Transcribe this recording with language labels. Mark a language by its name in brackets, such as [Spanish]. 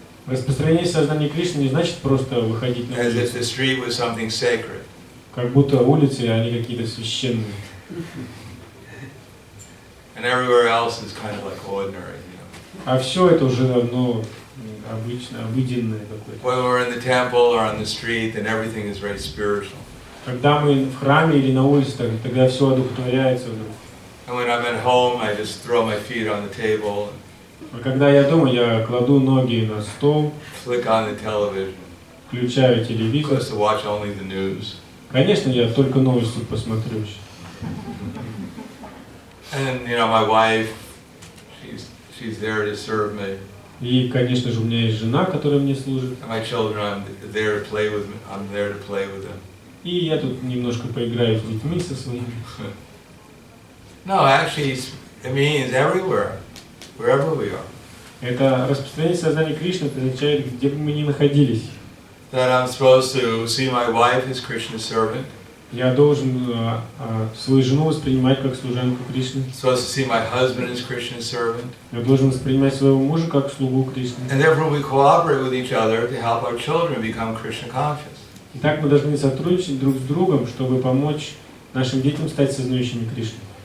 [Russian] Распространение сознания Кришны не значит просто выходить на [English] As if [Russian] улицу. [English] the street was something sacred. [Russian] Как будто улицы, они какие-то священные. [English] And everywhere else is kind of like ordinary, you know. [Russian] А все это уже давно обычно, обыденное какое-то. [English] When we're in the temple or on the street, then everything is very spiritual. [Russian] Когда мы в храме или на улице, тогда все одухотворяется вдруг. [English] And when I'm at home, I just throw my feet on the table, [Russian] А когда я дома, я кладу ноги на стол, [English] flick on the television, [Russian] включаю телевизор. [English] just to watch only the news. [Russian] Конечно, я только новости посмотрю. [English] And you know, my wife, she's she's there to serve me. [Russian] И, конечно же, у меня есть жена, которая мне служит. [English] And my children, I'm there to play with. I'm there to play with them. [Russian] И я тут немножко поиграю с детьми со своими. [English] No, actually, it means everywhere, wherever we are. [Russian] Это распространение сознания Кришны, это означает, где бы мы ни находились. [English] That I'm supposed to see my wife as Krishna's servant. [Russian] Я должен свою жену воспринимать как служанку Кришны. [English] Supposed to see my husband as Krishna's servant. [Russian] Я должен воспринимать своего мужа как слугу Кришны. [English] And therefore we cooperate with each other to help our children become Krishna conscious. [Russian] И так мы должны сотрудничать друг с другом, чтобы помочь нашим детям стать сознающими Кришны.